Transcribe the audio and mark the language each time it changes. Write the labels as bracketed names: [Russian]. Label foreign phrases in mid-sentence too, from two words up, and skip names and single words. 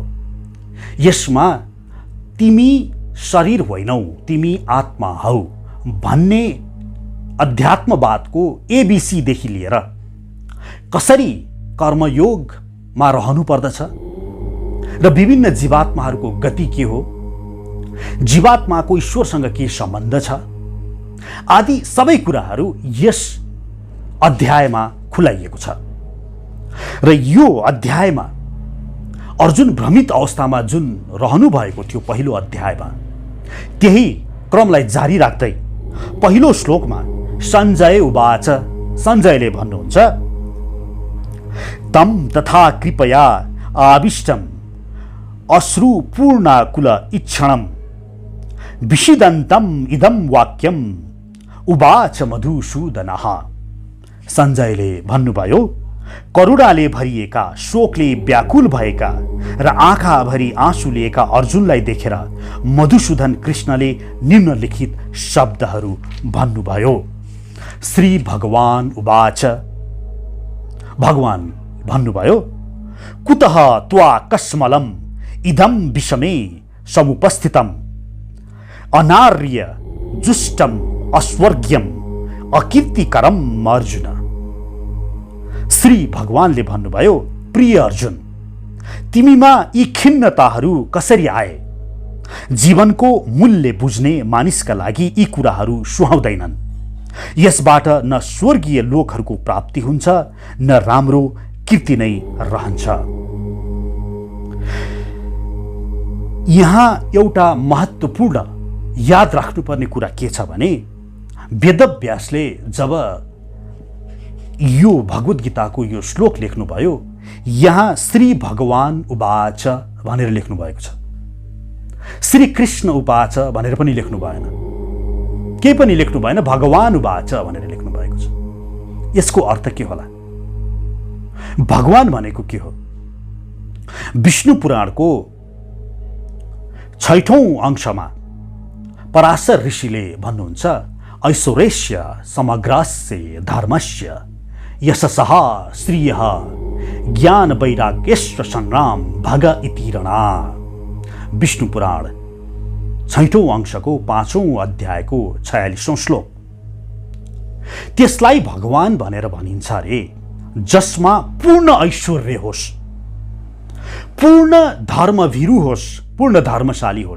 [Nepali] यसमा तिमी शरीर होइनौ, तिमी आत्मा हौ भन्ने अध्यात्मवादको एबीसीदेखि लिएर कसरी कर्मयोगमा रहनु पर्दछ र विभिन्न जीवात्माहरूको गति के हो, जीवात्माको ईश्वरसँग के सम्बन्ध छ आदि सबै कुराहरू यस अध्यायमा खुलाइएको छ। र यो अध्यायमा अर्जुन भ्रमित अवस्थामा जुन रहनु भएको थियो पहिलो अध्यायमा, त्यही क्रमलाई जारी राख्दै पहिलो श्लोकमा [Sanskrit] सञ्जय उवाच, [Nepali] सञ्जयले भन्नुहुन्छ, [Sanskrit] तम तथा कृपया आविष्टम अश्रुपूर्णाकुल इच्छणम विषिदन्तम इदम वाक्यम उवाच मधुसूदनः। [Nepali] सञ्जयले भन्नुभयो, करुणाले भरिएका, शोकले व्याकुल भएका र आँखाभरि आँसु लिएका अर्जुनलाई देखेर मधुसूदन कृष्णले निम्नलिखित शब्दहरू भन्नुभयो। [Sanskrit] श्री भगवान उवाच, [Nepali] भगवान भन्नुभयो, [Sanskrit] कुतः त्वा कस्मलम इदम विषमे समुपस्थितम अनार्य जुष्टम अस्वर्ग्यम अकीर्तिकरम अर्जुन। [Nepali] श्री भगवानले भन्नुभयो, प्रिय अर्जुन, तिमीमा यी खिन्नताहरू कसरी आए? जीवनको मूल्य बुझ्ने मानिसका लागि यी कुराहरू सुहाउँदैनन्। यसबाट न स्वर्गीय लोकहरूको प्राप्ति हुन्छ न राम्रो कीर्ति नै रहन्छ। यहाँ एउटा महत्त्वपूर्ण याद राख्नुपर्ने कुरा के छ भने, वेदव्यासले जब यो भगवत गीताको यो श्लोक लेख्नुभयो, यहाँ [Sanskrit] श्री भगवान उवाच [Nepali] भनेर लेख्नु भएको छ। [Sanskrit] श्री कृष्ण उवाच [Nepali] भनेर पनि लेख्नु भएन, केही पनि लेख्नु भएन, [Sanskrit] भगवान उवाच [Nepali] भनेर लेख्नु भएको छ। यसको अर्थ के होला? भगवान भनेको के हो? विष्णु पुराणको 6औं अंशमा पराशर ऋषिले भन्नुहुन्छ, [Sanskrit] ऐश्वर्यस्य समग्रस्य धर्मस्य यशसः श्रियः ज्ञान वैराग्यश्च संग्राम भग इति रणा। [Nepali] विष्णु पुराण 6औं अंशको 5औं अध्यायको 46औं श्लोक। त्यसलाई भगवान भनेर भनिन्छ रे जसमा पूर्ण ऐश्वर्य होस्, पूर्ण धर्मभीरु होस्, पूर्ण धर्मशाली होस्।